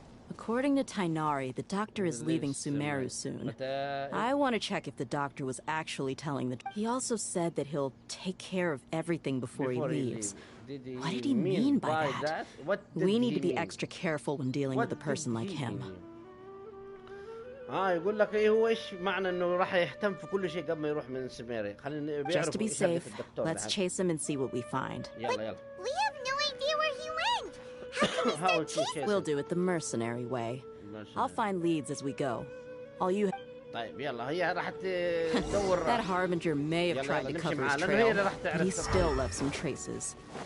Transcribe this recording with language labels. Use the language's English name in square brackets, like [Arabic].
[English] According to Tainari, the doctor is leaving Sumeru soon. I want to check if the doctor was actually telling the... He also said that he'll take care of everything before he leaves. What did he mean by that? We need to be extra careful when dealing with a person like him. [Arabic] يقول لك ايه هو ايش معنى انه راح يهتم في كل شيء قبل ما يروح من سميري. خلينا [English] Just to be safe, let's chase him and see what we find. [Arabic] يلا يلا. [English] We have no idea where he went. How can we start chasing? We'll do it the mercenary way. I'll find leads as we go. All you... [Arabic] طيب يلا هي راح تدور. [English] That harbinger may have tried to cover his trail, but he still left some traces.